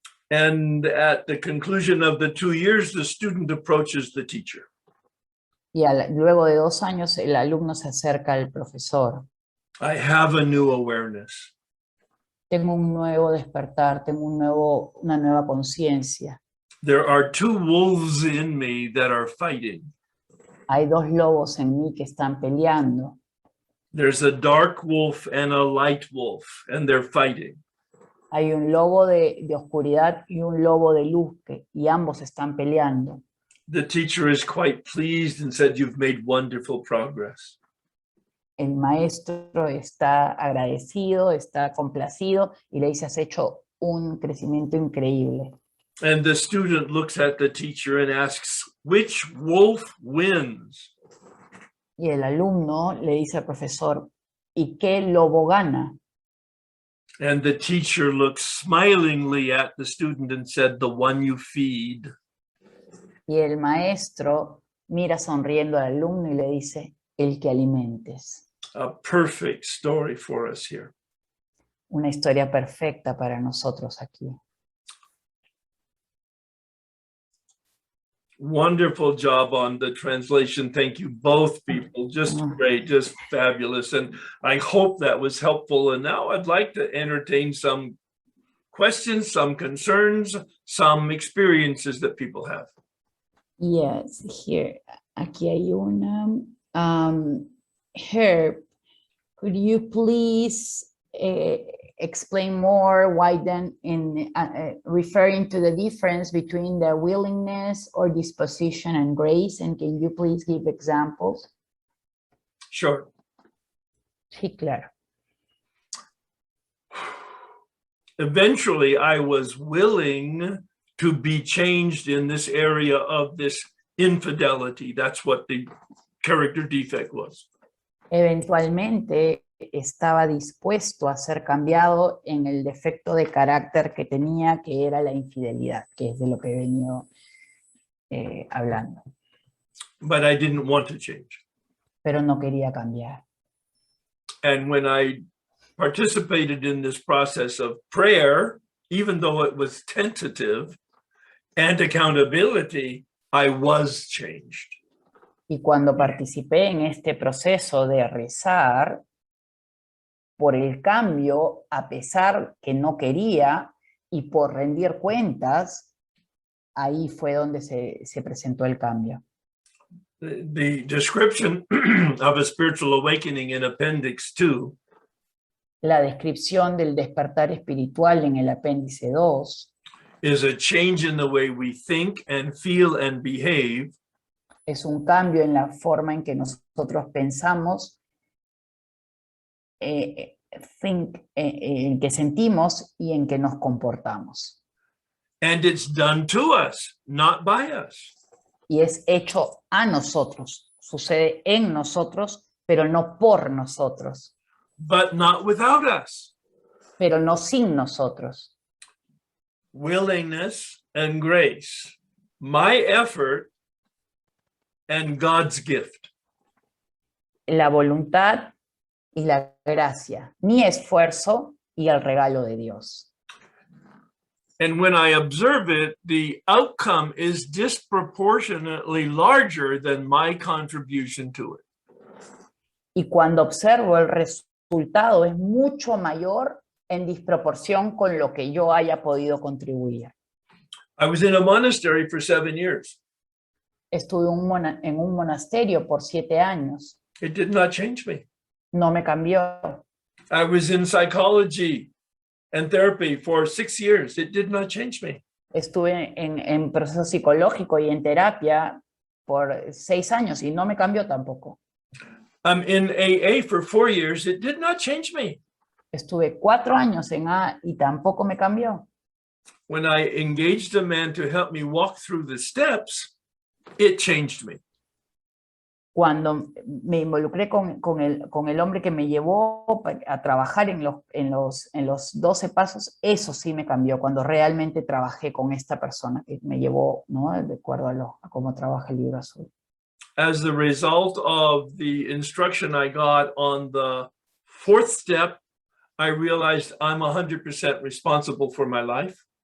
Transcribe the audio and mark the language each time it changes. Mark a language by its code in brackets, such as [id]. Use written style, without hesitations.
[en] And at the conclusion of the 2 years, the student approaches the teacher. [es] Y luego de 2 años el alumno se acerca al profesor. [en] I have a new awareness. [es] Tengo un nuevo despertar, tengo una nueva conciencia. [en] There are 2 wolves in me that are fighting. [es] Hay 2 lobos en mí que están peleando. [en] There's a dark wolf and a light wolf, and they're fighting. [es] Hay un lobo de oscuridad y un lobo de luz, y ambos están peleando. [en] The teacher is quite pleased and said, "You've made wonderful progress." [es] El maestro está agradecido, está complacido y le dice, has hecho un crecimiento increíble. [en] And the student looks at the teacher and asks, "Which wolf wins?" [es] Y el alumno le dice al profesor, ¿y qué lobo gana? [en] And the teacher looked smilingly at the student and said, "The one you feed." [es] Y el maestro mira sonriendo al alumno y le dice, el que alimentes. [en] A perfect story for us here. [es] Una historia perfecta para nosotros aquí. [en] Wonderful job on the translation. Thank you, both people. Just great, just fabulous. And I hope that was helpful. And now I'd like to entertain some questions, some concerns, some experiences that people have. Yes, here, [es] aquí hay una. [en] Herb, could you please explain more why then in referring to the difference between the willingness or disposition and grace, and can you please give examples? Sure. [es] Sí, claro. [en] Eventually, I was willing to be changed in this area of this infidelity. That's what the character defect was. [es] Eventualmente estaba dispuesto a ser cambiado en el defecto de carácter que tenía, que era la infidelidad, que es de lo que he venido hablando. [en] But I didn't want to change. [es] Pero no quería cambiar. [en] And when I participated in this process of prayer, even though it was tentative, and accountability, I was changed. [es] Y cuando participé en este proceso de rezar, por el cambio, a pesar que no quería, y por rendir cuentas, ahí fue donde se presentó el cambio. [en] The description of a spiritual awakening in Appendix 2 [es] La descripción del despertar espiritual en el apéndice 2 [en] is a change in the way we think and feel and behave [es] es un cambio en la forma en que nosotros pensamos, en que sentimos y en que nos comportamos. [en] and it's done to us, not by us. [es] Y es hecho a nosotros, sucede en nosotros, pero no por nosotros, [en] But not without us. [es] pero no sin nosotros. [en] Willingness and grace, my effort and God's gift. [es] La voluntad y la gracia, mi esfuerzo y el regalo de Dios. [en] And when I observe it, the outcome is disproportionately larger than my contribution to it. [es] Y cuando observo el resultado es mucho mayor en disproporción con lo que yo haya podido contribuir. [en] I was in a monastery for 7 years. [es] Estuve en un monasterio por 7 años. [en] It did not change me. [es] No me cambió. [en] I was in psychology and therapy for 6 years. It did not change me. [es] Estuve en proceso psicológico y en terapia por 6 años y no me cambió tampoco. [en] I'm in AA for 4 years. It did not change me. [es] Estuve 4 años en A y tampoco me cambió. [en] When I engaged a man to help me walk through the steps, it changed me. [es] Cuando me involucré con el hombre que me llevó a trabajar en los 12 pasos, eso sí me cambió, cuando realmente trabajé con esta persona que me llevó, ¿no? De acuerdo a cómo trabaja el libro azul. [en] As the result of the instruction I got on the 4th step, I realized I'm 100% responsible for my life.